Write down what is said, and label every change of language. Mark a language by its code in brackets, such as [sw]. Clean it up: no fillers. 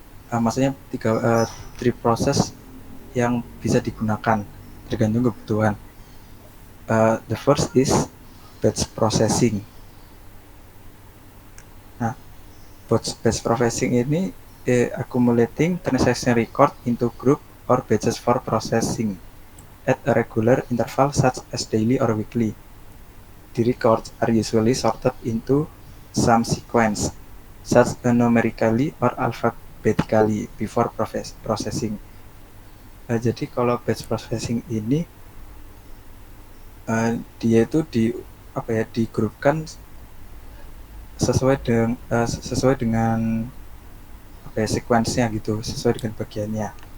[id] Maksudnya three proses yang bisa digunakan tergantung kebutuhan. [en] The first is batch processing. Nah, batch processing ini accumulating transaction record into group or batches for processing at a regular interval such as daily or weekly. The records are usually sorted into some sequence, such as numerically or alphabetically before processing. [id] Jadi kalau batch processing ini dia itu digrupkan sesuai dengan sequence-nya gitu, sesuai dengan bagiannya.